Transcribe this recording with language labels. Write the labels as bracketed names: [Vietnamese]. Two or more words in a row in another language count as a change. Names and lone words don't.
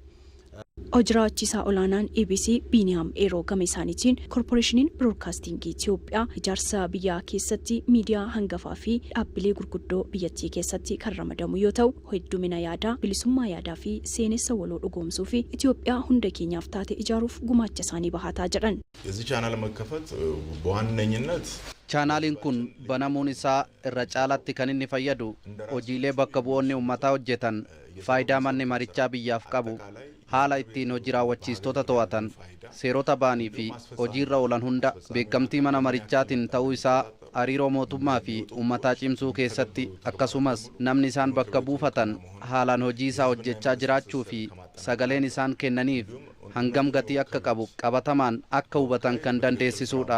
[Oromo] Hojii raawwachiisaa olaanaan EBC Biniyaam Eeroo gama isaaniitiin koorporeeshiniin biroodkaastingii Itoophiyaa ijaarsa biyyaa keessatti miidiyaa hangafaa fi dhaabbilee gurguddoo biyyattii keessatti kan ramadamu yoo ta'u heddumina yaadaa bilisummaa yaadaa fi seenessa waloo dhugoomsuu fi Itoophiyaa hunda keenyaaf taate ijaaruuf gumaacha isaanii bahataa jedhan. [Amharic] የዚህ ቻናል መከፈት በዋነኝነት [Oromo] chaanaaliin kun banamuun isaa irra caalaatti kan inni fayyadu hojiilee bakka bu'oonni uummataa hojjetan faayidaa manni marichaa biyyaaf qabu haala ittiin hojii raawwachiistota to'atan seerota baanii fi hojiirra oolan hunda beekamtii mana marichaatiin ta'uu isaa hariiroo mootummaa fi uummataa cimsuu keessatti akkasumas namni isaan bakka buufatan haalaan hojii isaa hojjechaa jiraachuu fi sagaleen isaan kennaniif hangam gatii akka qabu qabatamaan akka hubatan kan dandeessisuudha.